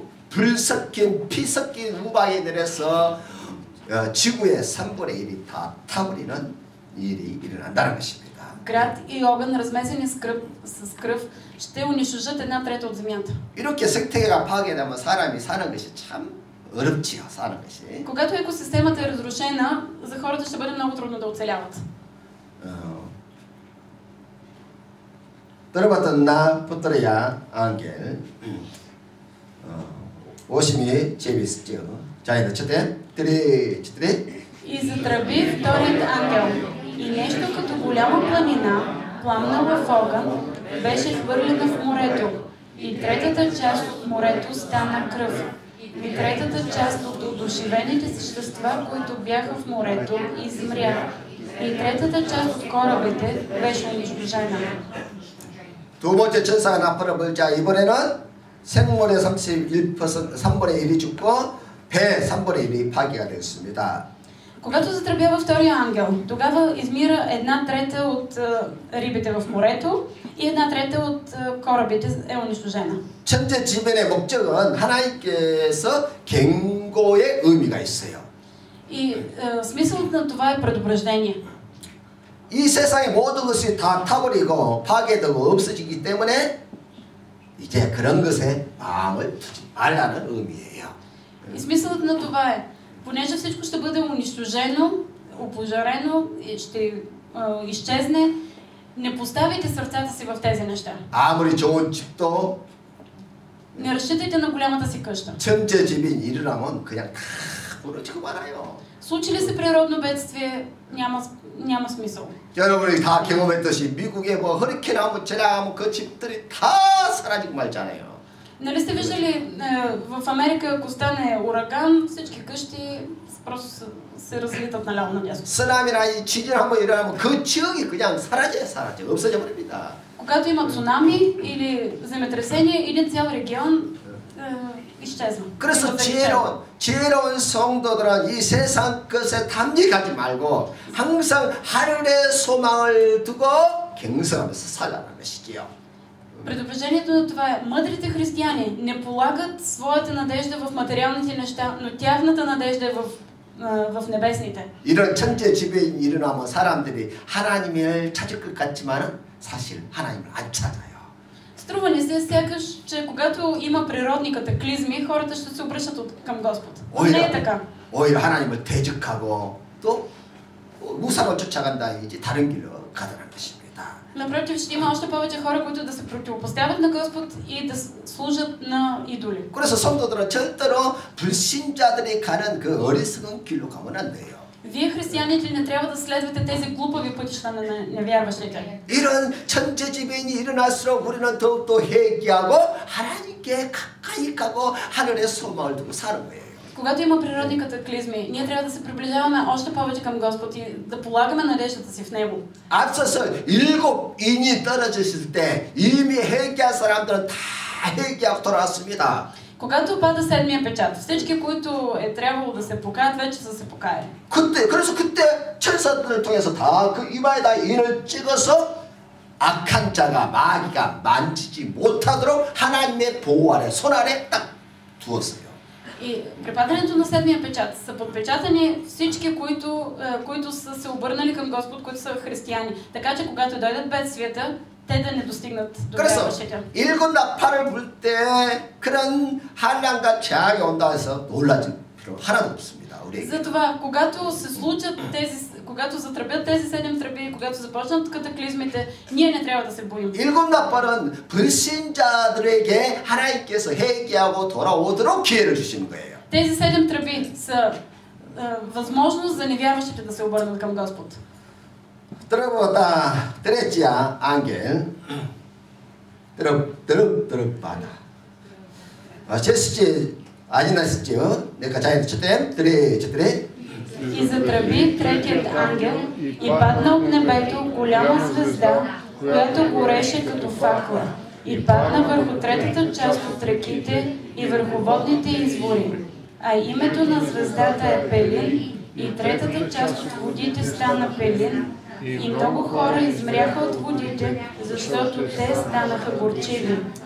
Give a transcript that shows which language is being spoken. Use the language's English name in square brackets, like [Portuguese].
[Korean] 불 섞인 피 섞인 우박이 내려서 지구의 3분의 1이 다 타버리는 일이 일어난다는 것입니다. [Bulgarian] Град и огън, размесени с кръв, ще унищожат една трета от земята. [Korean] 이렇게 생태계가 파괴되면 사람이 사는 것이 참 어렵지요. 사는 것이. [Bulgarian] Когато екосистемата е разрушена, за хората ще бъде много трудно да оцеляват. 들어봤던 나 붙들어야 ангел. [Korean] 오심이 재밌었죠. 자, 이제 [Bulgarian] четем. [Korean] 3. [Bulgarian] И затръби вторият ангел. И нещо като голяма планина, пламнала в огън, беше хвърлена в морето. И третата част от морето стана кръв. И третата част от одушевените същества, които бяха в морето, измря. И третата част от корабите беше унищожена. [Korean] 두 번째 천사가 나팔을 불자 이번에는 생물의 3분의 1이 죽고 배 3분의 1이 파괴가 되었습니다. [Bulgarian] Когато затръбява втория ангел, тогава измира една трета от рибите в морето и една трета от корабите е унищожена. [Korean] 천재지변의 목적은 하나님께서 경고의 의미가 있어요. [Bulgarian] И смисълът на това е предупреждение. [Korean] 이 세상의 모든 것이 다 타버리고 파괴되고 없어지기 때문에 이제 그런 것에 마음을 두지 말라는 의미예요. [Bulgarian] И смисълът на това е, понеже всичко ще бъде унищожено, опожарено, ще изчезне, не поставяйте сърцата си в тези неща. [Korean] 아무리 좋은 집도 [Bulgarian] Не разчитайте на голямата си къща. [Korean] 천재지변이 일어나면 그냥 다 무너지고 말아요. [Bulgarian] Случи ли се природно бедствие, няма смисъл. [Korean] 여러분이 다 경험했듯이 미국에 뭐 허리케인 하면 재앙하면 그 집들이 다 사라지고 말잖아요. [Bulgarian] Нали сте виждали в Америка, ако стане ураган, всички къщи просто се разлитат наляво надясно. [Korean] 쓰나미나 이 지진 한번 일어나면 그 지역이 그냥 사라져 없어져 버립니다. [Bulgarian] Когато има цунами или земетресение, един цял регион изчезва. [Korean] 그래서 지혜로운 성도들은 이 세상 것에 탐닉하지 말고 항상 하늘의 소망을 두고 경성하면서 살아가는 것이지요. [Bulgarian] Предупреждението на това е: мъдрите християни не полагат своята надежда в материалните неща, но тяхната надежда е в небесните. [Korean] 이런 천재지변이 일어나면 사람들이 하나님을 찾을 것 같지만 사실 하나님을 안 찾아요. [Bulgarian] Струва ни се сякаш, че когато има природни катаклизми, хората ще се обръщат към Господ. Но не е така. [Korean] 오히려 하나님을 대적하고 또 무상을 쫓아간다 이제 다른 길로 가더라는 것입니다. [Bulgarian] Напротив, ще има още повече хора, които да се противопоставят на Господ и да служат на идоли. [Korean] 그래서 성도들은 절대로 불신자들이 가는 그 어리석은 길로 가면 안 돼요. [Bulgarian] Вие, християните, не трябва да следвате тези глупави пътища на невярващите. [Korean] 이런 천재지변이 일어날수록 우리는 더욱더 회개하고 하나님께 가까이 가고 하늘의 소망을 두고 사는 거예요. [Bulgarian] Когато има природни катаклизми, ние трябва да се приближаваме още повече към Господ и да полагаме надеждата си в Него. [Korean] 앞서서 7인이 떨어졌을 때 이미 회개한 사람들은 다 회개하고 돌아왔습니다. [Bulgarian] Когато пада седмия печат, всички, които е трябвало да се покаят, вече са се покаяли. [Korean] 그래서 그때 천사들을 통해서 다 그 이마에다 인을 찍어서 악한 자가 마귀가 만지지 못하도록 하나님의 보호 아래 손 아래 딱 두었어요. [Bulgarian] И при падането на седмия печат са подпечатани всички, които са се обърнали към Господ, които са християни. Така че когато дойдат бедствията, те да не достигнат до вярващите. [Korean] 일곱 나팔을 불 때 그런 한량과 재앙이 온다 해서 놀라질 필요 하나도 없습니다. 우리에게. [Bulgarian] Затова, когато се случат когато затръбят тези 7 тръби, когато започнат катаклизмите, ние не трябва да се боим. [Korean] 일곱 나팔은 불신자들에게 하나님께서 회개하고 돌아오도록 기회를 주시는 거예요. [Bulgarian] Тези 7 тръби са възможност за невярващите да се обърнат към Господ. 들어보다 들었지야 앙겔 들어봐다 제스지 아니나스지요 내가 자연의 첫댐 들에 И затръби третият ангел и падна от небето голяма звезда, която гореше като факла, и падна върху третата част от реките и върху водните извори. А името на звездата е Пелин, и третата част от водите стана Пелин, и много хора измряха от водите, защото те станаха горчиви.